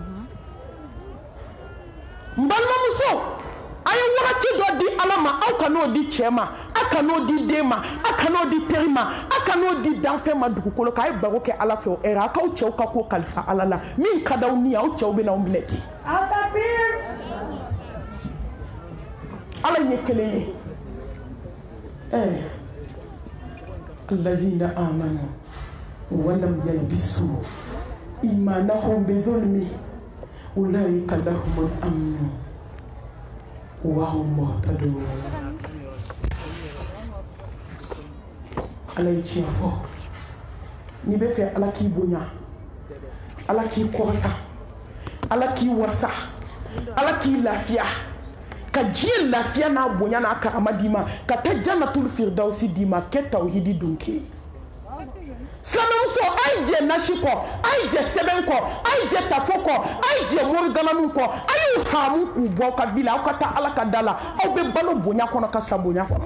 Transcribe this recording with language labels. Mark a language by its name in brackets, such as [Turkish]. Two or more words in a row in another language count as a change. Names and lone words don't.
[Bambara] n balimamuso a ye wagati dɔ di ala ma aw ka n'o di cɛ ma a ka n'o di den ma a ka n'o di teri ma a ka n'o di danfɛn ma dugukolo kan a ye baro kɛ ala fɛ o ɛrɛ a k'aw cɛw ka ko kalifa ala la min ka d'aw ni aw cɛw bɛ n'aw minɛ ten ala ye kelen ye [Arabic] الذين آمنوا ولم يلبسوا إيمانهم بظلم أولئك لهم الأمن وهم مهتدون [Bambara] ala ye tiɲɛ fɔ n'i bɛ fɛ ala k'i bonya ala k'i kɔrɔta ala k'i wasa ala k'i lafiya ka diɲɛ lafiya n'a bonya n'a karama d'i ma ka taa [Arabic] جنة الفردوس [Bambara] d'i ma kɛ tawhidi dunke sanamuso a ye jɛ nasi kɔ a ye jɛ sɛbɛn kɔ a ye jɛ tafo kɔ a ye jɛ morigananu kɔ a y'u hamu k'u bɔ aw ka vi la aw ka taa ala ka da la aw bɛ balo bonya kɔnɔ ka sa bonya kɔnɔ